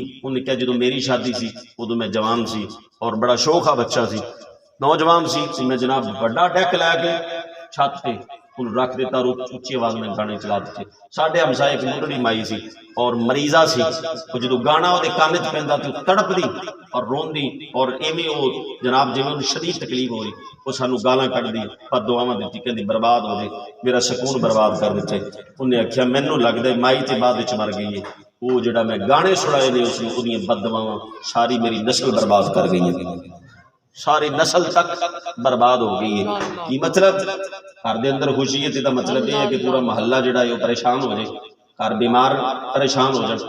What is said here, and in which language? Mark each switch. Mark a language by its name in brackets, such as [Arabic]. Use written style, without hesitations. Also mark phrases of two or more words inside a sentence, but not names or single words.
[Punjabi] انہیں کیا جدو میری شادی سی ادو میں جوان سی اور بڑا شوخا بچہ سی، نوجوان سی، میں جناب بڑا ڈیک لے کے چھت پہ انہوں رکھ دیتا اور اچھی آواز میں گانے چلا دیتے۔ ساڈے ہمسائے ایک بڑھڑی مائی سی اور مریضہ سی، وہ جدو گانا وہ کان چ پیندا تو تڑپ دی اور رون دی، اور ایویں وہ جناب جی انہوں شدید تکلیف ہوئی، وہ سانو گالاں کٹ دی پر دعاواں دتی کہ برباد ہو گئے، میرا سکون برباد کر دیتے۔ انہیں آخیا مینوں لگدا ہے مائی تے بعد وچ مر گئی ہے، وہ جڑا میں گانے سنائے نے اس نے بد دعاواں ساری میری نسل برباد کر گئی ہے، ساری نسل تک برباد ہو گئی ہے۔ کی مطلب؟ [Urdu] گھر دے اندر خوشی ہے تو مطلب یہ ہے کہ پورا محلہ جڑا ہے وہ پریشان ہو جائے، گھر بیمار پریشان ہو جائے۔